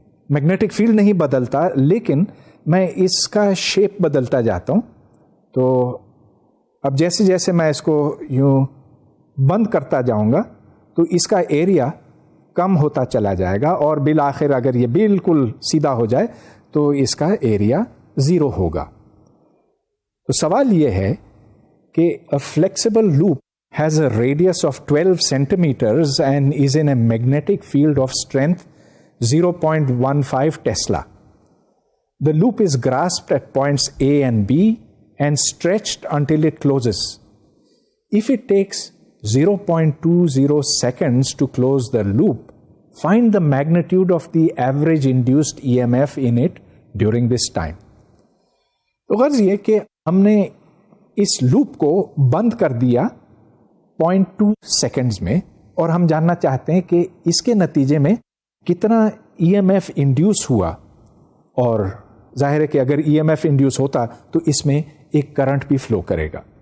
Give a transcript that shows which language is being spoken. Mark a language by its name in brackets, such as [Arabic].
[Urdu] Magnetic field نہیں بدلتا، لیکن میں اس کا شیپ بدلتا جاتا ہوں. تو اب جیسے جیسے میں اس کو یوں بند کرتا جاؤں گا تو اس کا ایریا کم ہوتا چلا جائے گا، اور بالآخر اگر یہ بالکل سیدھا ہو جائے تو اس کا ایریا 0 ہوگا. تو سوال یہ ہے کہ [English] a flexible loop has a radius of 12 centimeters and is in a magnetic field of strength 0.15 Tesla. The loop is grasped at points A and B and stretched until it closes. If it takes 0.20 seconds to close the loop, find the magnitude of the average induced EMF in it during this time. [Urdu] تو غرض یہ کہ ہم نے اس loop کو بند کر دیا 0.2 seconds میں، اور ہم جاننا چاہتے ہیں کہ اس کے نتیجے میں کتنا ای ایم ایف انڈیوس ہوا. اور ظاہر ہے کہ اگر ای ایم ایف انڈیوس ہوتا تو اس میں ایک کرنٹ بھی فلو کرے گا.